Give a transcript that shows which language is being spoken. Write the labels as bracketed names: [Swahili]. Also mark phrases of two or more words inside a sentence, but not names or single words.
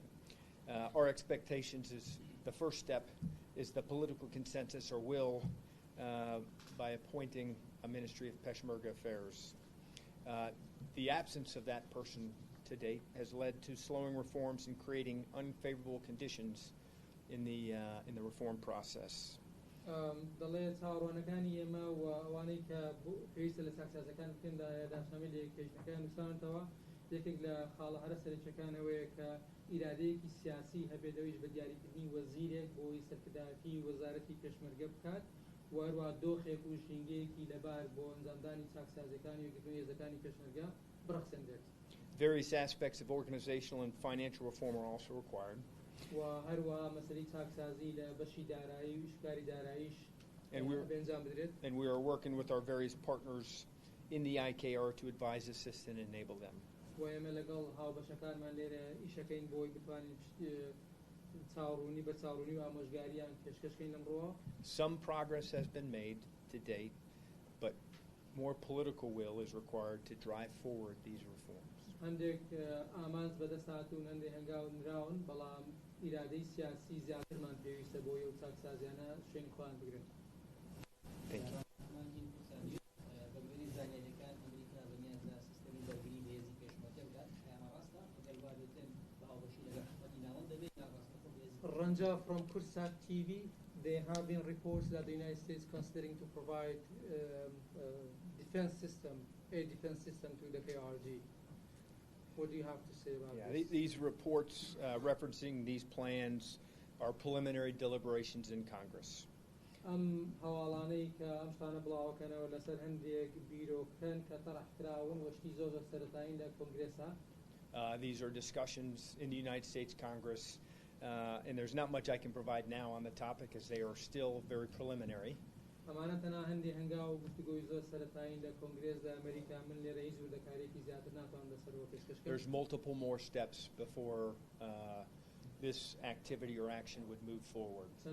[English] Our expectations is the first step is the political consensus or will by appointing a Ministry of Peshmerga Affairs. The absence of that person to date has led to slowing reforms and creating unfavorable conditions in the reform process. [Central Kurdish] ئیرادەیەکی سیاسی هەبێت ئەویش بە دیاریکردنی وەزیرێک بۆی سەرکردایەتی وەزارەتی پێشمەرگە بکات و هەروە دۆخێک و ژینگەیەکی لەبار بۆ ئەنجامدانی چاکسازیەکانی یەکگرتووی هێزەکانی پێشمەرگە بڕەخسێنرێت. [English] Various aspects of organizational and financial reform are also required. [Central Kurdish] و هەروە مەسەلەی چاکسازی لە بەشی دارایی و شکاری داراییش بەنجام بدرێت. [English] And we are working with our various partners in the IKR to advise, assist, and enable them. [Central Kurdish] وەمە لەگەڵ هاوبەشەکانمان لێرە ئیشەکەین بۆی بتوانین چاوڕوونی بە چاوڕوونی و ئامۆژگاریان پێشکەشکەین لەمڕۆوە. [English] Some progress has been made to date, but more political will is required to drive forward these reforms. [Central Kurdish] هەندێک ئامانج بەدەست هاتوون هەندێک هەنگاون بەڵام ئیرادەی سیاسی زیاترمان پێویستە بۆ ئەو چاکسازیانە شوێنی خۆیان بگرن. [English] Thank you. Ranja from Kursat TV, there have been reports that the United States considering to provide defense system, a defense system to the KRG. What do you have to say about this? These reports referencing these plans are preliminary deliberations in Congress. [Central Kurdish] هەواڵانەی کە ئەم شتانە بڵاوەکەنەوە لەسەر هەندێک بیرۆکەن کە تەڕەحکراون وەشتی زۆر سەرەتایین لە کۆنگرێسا. [English] These are discussions in the United States Congress, and there's not much I can provide now on the topic as they are still very preliminary. There's multiple more steps before this activity or action would move forward.